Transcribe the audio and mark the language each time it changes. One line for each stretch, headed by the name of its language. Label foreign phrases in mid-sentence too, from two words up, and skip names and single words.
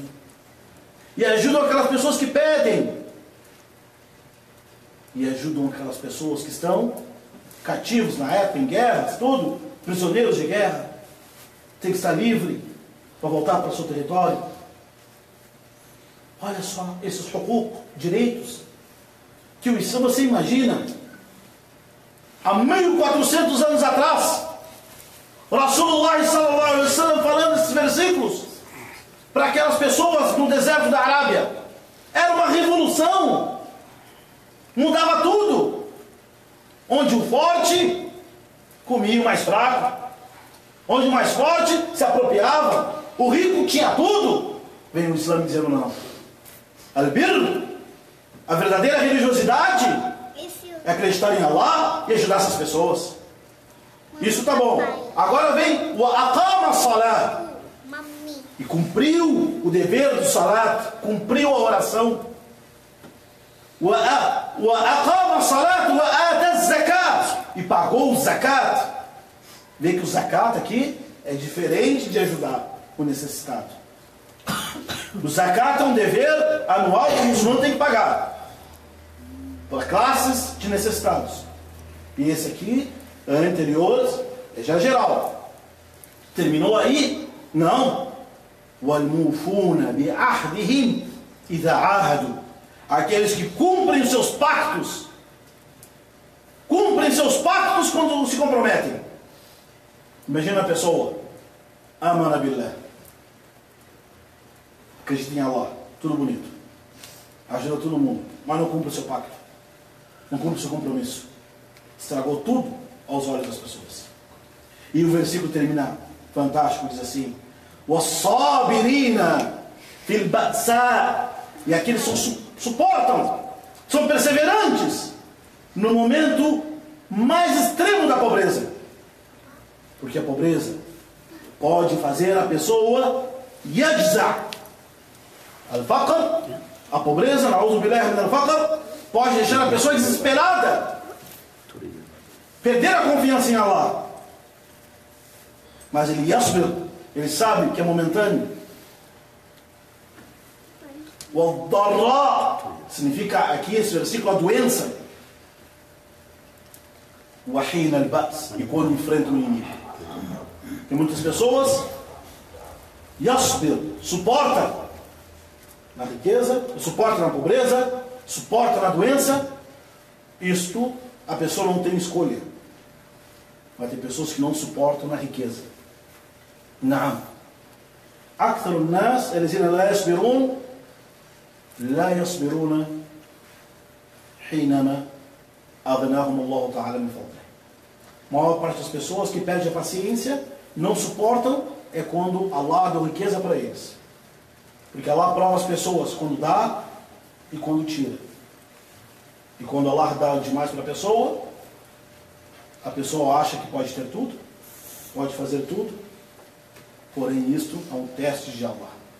Portuguese: E ajudam aquelas pessoas que pedem. E ajudam aquelas pessoas que estão cativos na época, em guerras, tudo, prisioneiros de guerra. Tem que estar livre para voltar para o seu território. Olha só, esses direitos, que o Islã, você imagina, há 1400 anos atrás,
Arabic: رسول الله صلى الله عليه وسلم
Portuguese: falando esses versículos para aquelas pessoas no deserto da Arábia. Era uma revolução, mudava tudo. Onde o forte comia o mais fraco, onde o mais forte se apropriava, o rico tinha tudo. Vem o Islã dizendo: não, al-birr, a verdadeira religiosidade é acreditar em Allah e ajudar essas pessoas. Isso tá bom. Agora vem o
Arabic: أقام صلاة,
Portuguese: e cumpriu o dever do salat, cumpriu a oração.
Arabic: O أقام صلاة وآتى زكاة,
Portuguese: e pagou o zakat. Vê que o zakat aqui é diferente de ajudar o necessitado. O zakat é um dever anual que o muçulmano tem que pagar para classes de necessitados. E esse aqui, anteriores, é já geral. Terminou aí? Não.
Arabic: وَالْمُوفُونَ بِعَهْدِهِمْ إِذَا عَاهَدُوا.
Portuguese: Aqueles que cumprem os seus pactos. Cumprem seus pactos quando se comprometem. Imagina a pessoa:
Arabic: آمن بالله,
Portuguese: acredita em Allah, tudo bonito, ajuda todo mundo, mas não cumpre o seu pacto, não cumpre o seu compromisso, estragou tudo aos olhos das pessoas. E o versículo termina fantástico, diz assim:
Arabic: وَالصَّابِرِينَ فِي الْبَأْسَاءِ,
Portuguese: e aqueles que suportam, são perseverantes no momento mais extremo da pobreza. Porque a pobreza pode fazer a pessoa yajza.
Arabic: Al-faqr,
Portuguese: a pobreza,
Arabic: نعوذ بالله من الفقر,
Portuguese: pode deixar a pessoa desesperada, perder a confiança em Allah. Mas ele yasbir, ele sabe que é momentâneo. O darra significa aqui esse versículo a doença.
Arabic: O حين البأس,
Portuguese: e quando enfrenta o inimigo. Tem muitas pessoas yasbir, suporta na riqueza, suporta na pobreza, suporta na doença. Isto a pessoa não tem escolha. Mas tem pessoas que não suportam na riqueza. Naam.
Arabic: أكثر الناس الذين لا يصبرون لا يصبرون حينما أغناهم الله تعالى من فضله.
Portuguese: A maior parte das pessoas que perdem a paciência, não suportam, é quando Allah deu riqueza para eles. Porque Allah prova as pessoas quando dá e quando tira. E quando Allah dá demais para a pessoa acha que pode ter tudo, pode fazer tudo, porém isto é um teste de Allah.